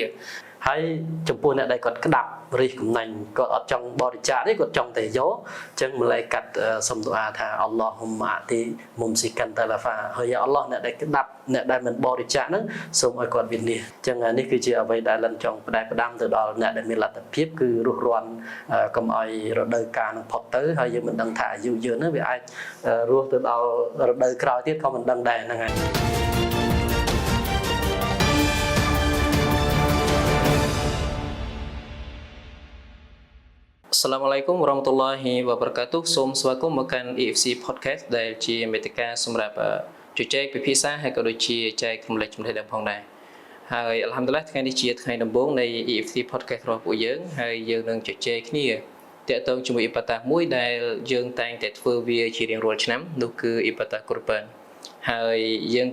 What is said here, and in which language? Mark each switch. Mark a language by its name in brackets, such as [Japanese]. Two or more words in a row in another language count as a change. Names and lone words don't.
[Khmer] ហើយចំពោះអ្នកដែលគាត់ក្តាប់រិះកំណាញ់គាត់អត់ចង់បរិច្ចាគទេគាត់ចង់តែយកអញ្ចឹងម្លេះកាត់សុំទូអាថា [Arabic] اللهم أعط ممسكا تلفا [Khmer] ហើយអល់ឡោះអ្នកដែលក្តាប់អ្នកដែលមិនបរិច្ចាគហ្នឹងសូមឲ្យគាត់វិនិច្ឆ័យអញ្ចឹងនេះគឺជាអ្វីដែលលិនចង់ផ្ដែផ្ដាំទៅដល់អ្នកដែលមានលទ្ធភាពគឺរស់រាន់កុំឲ្យរដូវកាលនឹងផុតទៅហើយយើងមិនដឹងថាអាយុយើងហ្នឹងវាអាចរស់ទៅដល់រដូវក្រោយទៀតក៏មិនដឹងដែរហ្នឹងហើយ [Arabic] السلام عليكم ورحمة الله وبركاته [Khmer] សូមស្វាគមន៍មកកាន់ EFC Podcast ដែលជាមេតិកាសម្រាប់ជជែកពិភាក្សាហើយក៏ដូចជាចែករំលែកចំណេះដឹងផងដែរហើយអល់ហាំឌុលឡាហ៍ថ្ងៃនេះជាថ្ងៃដំបូងនៃ EFC Podcast របស់ពួក យើងហើយយើងនឹងជជែកគ្នាទាក់ទងជាមួយអ៊ីបាតាមួយដែលយើងតែងតែធ្វើវាជារៀងរាល់ឆ្នាំនោះគឺអ៊ីបាតាកុរបានហើយយើង